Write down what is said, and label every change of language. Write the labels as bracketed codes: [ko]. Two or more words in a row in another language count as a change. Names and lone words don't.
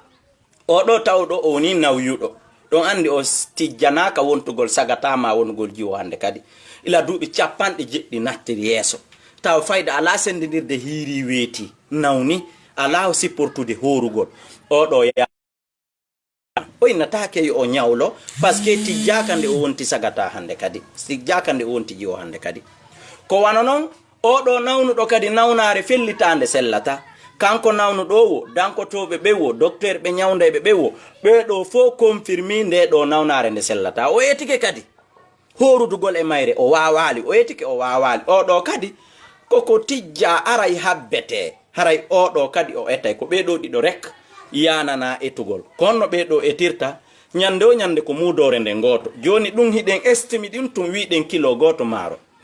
[ff] oɗo tawɗo o woni nawyuɗo ɗon andi o tijjanaka wontugol sagatama wongol jiwo hande kadi ila duuɓi capanɗe jeɗɗi nattiri yeeso taw fayda ala sendidirde hiiri weeti nawni ala o sipportude horugol oɗo ya o innatake yo o ñawlo [fr] par ce que [ff] tijjaka nde o wonti sagata hande kadi tijjaka nde o wonti jiwo hande kadi ko wana noon oɗo nawnuɗo kadi nawnare fellitande sellata kanko nawnuɗo wo dankotoɓe ɓe wo docteur ɓe ñawdeɓe ɓe wo ɓeɗo fof confirmi nde ɗo nawnare nde sellata o etike kadi horudugol e mayre o wawali o etike o wawali oɗo kadi koko tijja aray habbete haray oɗo kadi o etay ko ɓeɗo ɗiɗo rek yanana etugol konno ɓeɗo etirta ñande o ñande ko mudore nde goto joni ɗum hiɗen estimi ɗin tum wiɗen kilo goto maaro